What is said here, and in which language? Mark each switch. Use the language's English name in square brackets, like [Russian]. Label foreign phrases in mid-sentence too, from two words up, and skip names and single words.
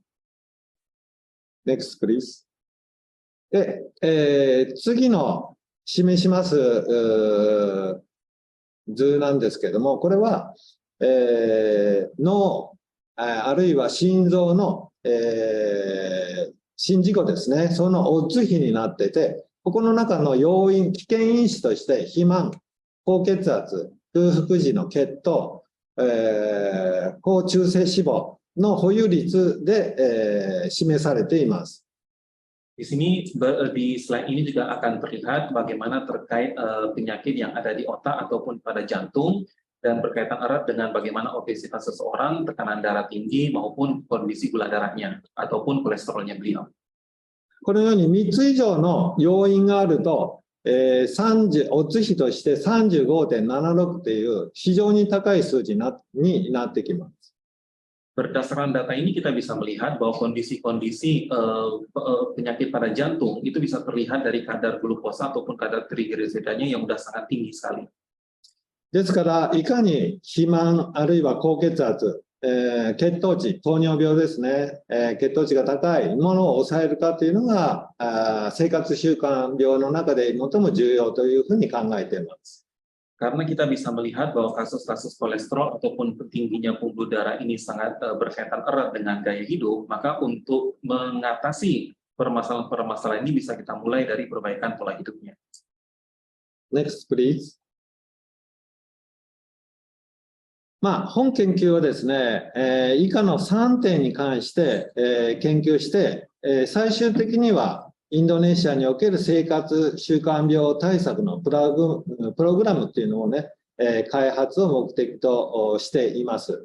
[English] Next, please. [Japanese] で、次の示します図なんですけれども、これは、脳あるいは心臓の、心事故ですね、そのオッズ比になってて、ここの中の要因、危険因子として肥満、高血圧、空腹時の血糖、高中性脂肪の保有率で、示されています。 [Indonesian] Di sini di slide ini juga akan terlihat bagaimana terkait penyakit yang ada di otak ataupun pada jantung dan berkaitan erat dengan bagaimana obesitas seseorang, tekanan darah tinggi maupun kondisi gula darahnya ataupun kolesterolnya beliau. [Japanese] このように3つ以上の要因があると、 30、オッズ比として 35.76 という非常に高い数字になってきます。 [Indonesian] Berdasarkan data ini kita bisa melihat bahwa kondisi-kondisi penyakit pada jantung itu bisa terlihat dari kadar glukosa ataupun kadar triglyceridanya yang sudah sangat tinggi sekali. [Japanese] ですから、いかに肥満あるいは高血圧、血糖値、糖尿病ですね、血糖値が高いものを抑えるかというのが生活習慣病の中で最も重要というふうに考えています。 [Indonesian] Karena kita bisa melihat bahwa kasus-kasus kolesterol ataupun tingginya pembuluh darah ini sangat berkaitan erat dengan gaya hidup, maka untuk mengatasi permasalahan-permasalahan ini bisa kita mulai dari perbaikan pola hidupnya. [English] Next, please. [Japanese] 本研究はですね、以下の3点に関して、研究して、最終的にはインドネシアにおける生活習慣病対策のプログラムっていうのをね、開発を目的としています。